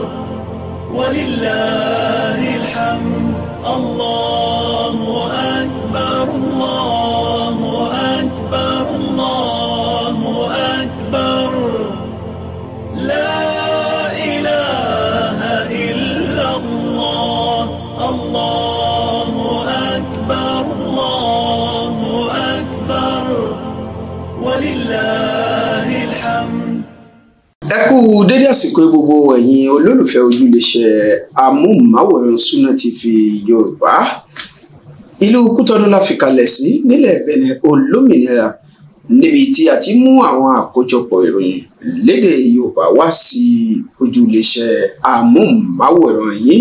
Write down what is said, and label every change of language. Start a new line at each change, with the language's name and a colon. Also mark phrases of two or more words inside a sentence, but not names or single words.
Arabic: ولله الحمد الله أكبر الله أكبر الله أكبر لا إله إلا الله الله أكبر الله أكبر ولله الحمد.
Yoruba: ẹ kú dédé àsìkò gbogbo ẹ̀yin olólùfẹ́ ojúléṣẹ́ amóhùnmáwòrán Sunna TV Yorùbá. ìlú Kútọ́nù la fi kalẹ̀ sí nílẹ̀ Bẹ̀nẹ̀ olómìnira, níbi tí a ti mú àwọn àkójọpọ̀ ìròyìn lédè Yorùbá wá sí ojúléṣẹ́ amóhùnmáwòrán yín.